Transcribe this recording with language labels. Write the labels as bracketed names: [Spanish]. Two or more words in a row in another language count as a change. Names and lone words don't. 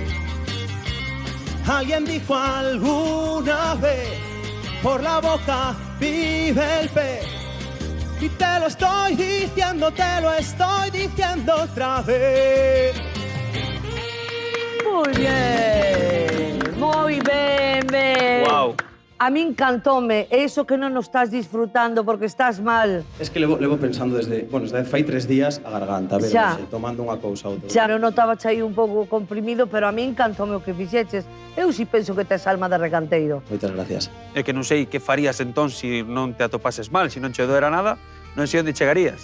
[Spanish] Alguien dijo alguna vez, por la boca vive el pez. Y te lo estoy diciendo otra vez. Muy bien. Wow. [Galician] A mí encantóme, eso que non nos estás disfrutando porque estás mal. Es que levo pensando desde fai 3 días a garganta, a ver, Xa. tomando unha cousa outra. Xa non notaba aí un pouco comprimido, pero a mí encantóme o que fixeches. Eu si penso que tes alma de recanteiro. Moitas gracias. É que non sei que farías entón se non te atopases mal, se non che doera nada, non sei onde chegarías.